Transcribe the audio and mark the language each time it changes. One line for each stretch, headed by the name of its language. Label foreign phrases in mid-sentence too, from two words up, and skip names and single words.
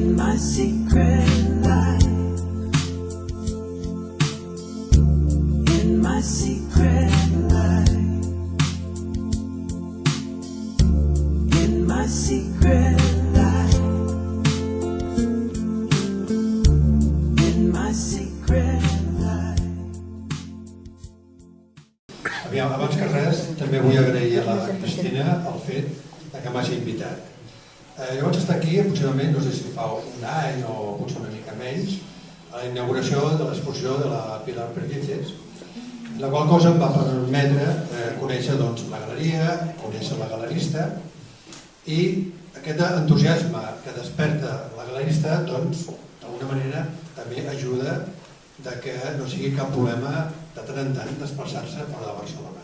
English: my secret life, in my secret life, in my secret life, in my secret life.
Catalan: Aviam, abans que res, també vull agrair a la Cristina el fet que m'hagi invitat. Jo vaig estar aquí aproximadament, no sé si fa un any o potser una mica menys, a la inauguració de l'exposició de la Pilar Perdices, la qual cosa em va permetre conèixer la galeria, conèixer la galerista, i aquest entusiasme que desperta la galerista, d'alguna manera també ajuda que no sigui cap problema de tant en tant desplaçar-se fora de Barcelona.